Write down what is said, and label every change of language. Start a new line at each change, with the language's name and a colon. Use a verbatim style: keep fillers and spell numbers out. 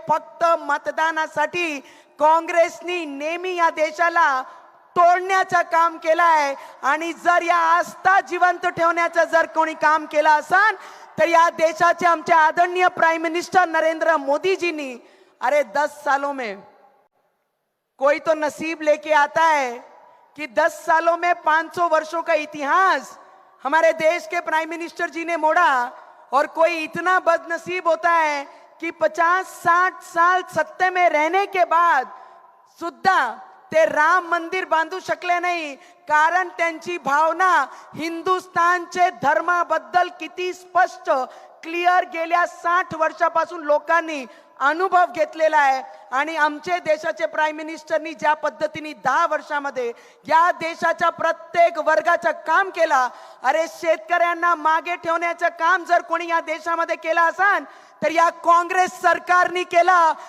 Marathi: फक्त मतदानासाठी काँग्रेसनी नेहमी या देशाला तोडण्याचं काम केलं आहे. आणि जर या आस्था जिवंत ठेवण्याचं जर कोणी काम केलं असेल तर या देशाचे आमचे आदरणीय प्राईम मिनिस्टर नरेंद्र मोदीजींनी.
Hindi: अरे दस सालों में कोई तो नसीब लेके आता है कि दस सालों में पाँच सौ वर्षों का इतिहास हमारे देश के प्राइम मिनिस्टर जी ने मोड़ा. और कोई इतना बदनसीब होता है कि पचास साठ साल सत्ते में रहने के बाद
Marathi: सुद्धा ते राम मंदिर बांधू शकले नाही. कारण त्यांची भावना हिंदुस्थानचे धर्माबद्दल किती स्पष्ट क्लिअर गेल्या साठ वर्षापासून लोकांनी अनुभव घेतलेला आहे. आणि आमचे देशाचे प्राईम मिनिस्टरनी ज्या पद्धतीने दहा वर्षामध्ये या देशाच्या प्रत्येक वर्गाचं काम केला, अरे शेतकऱ्यांना मागे ठेवण्याचं काम जर कोणी या देशामध्ये केलं असेल तर या काँग्रेस सरकारने केलं.